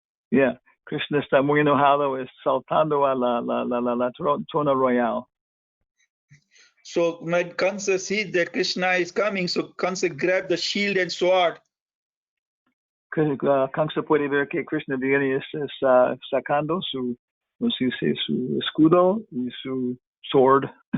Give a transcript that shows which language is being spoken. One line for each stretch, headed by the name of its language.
Spanish: Yeah, Krishna está muy enojado, saltando a la trono royal.
English: So when Kansa sees that Krishna is coming, so Kansa grabbed the shield and sword.
Spanish: Kansa puede ver que Krishna viene sacando su escudo y su sword.